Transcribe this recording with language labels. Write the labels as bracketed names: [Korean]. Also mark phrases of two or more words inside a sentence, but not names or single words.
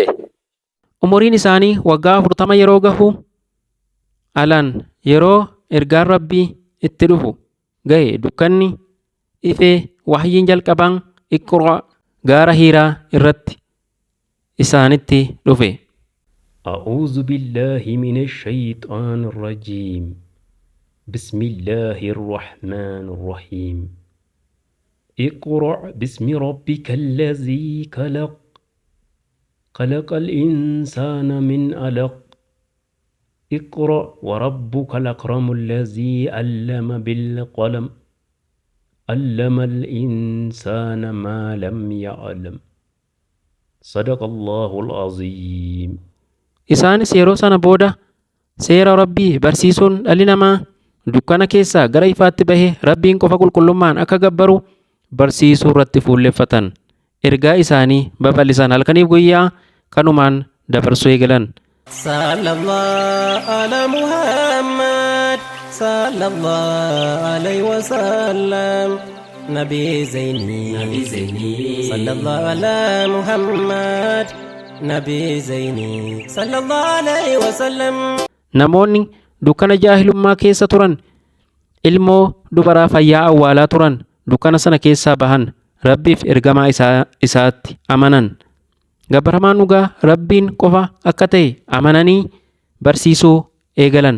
[Oromo] Umuriin isaanii waggaa 40 yeroo gahu alaan yeroo ergaan Rabbii itti dhufu gahe dukkanni ifee wahyiin jalqabaan Iqra gaara Hiiraa irratti isaanitti dhufe. [Arabic] أعوذ بالله من الشيطان الرجيم بسم الله الرحمن الرحيم اقرأ باسم ربك الذي خلق الإنسان من علق اقرأ وربك الأكرم الذي علم بالقلم علم الإنسان ما لم يعلم صدق الله العظيم. [Oromo] Isaanis yeroo sana booda seera Rabbii barsiisuun dhalli namaa dukkana keessaa gara ifaatti bahee Rabbiin qofa qulqullummaan akka gabbaru barsiisuu irratti fuulleffatan. Ergaa isaanii babal'isan halkaniif guyyaa kanumaan dabarsuu eegalan. [Arabic] صلى الله على محمد صلى الله عليه وسلم نبي زيني صلى الله على محمد نبي زيني صلى الله عليه وسلم. [Oromo] Namoonni dukkana jaahilummaa keessa turan ilmoo dubaraa fayyaa awwaalaa turan dukkana sana keessaa bahan Rabbiif ergamaa isaatti amanan. Gabbaramaan dhugaa Rabbiin qofa akka ta'e amananii barsiisuu eegalan.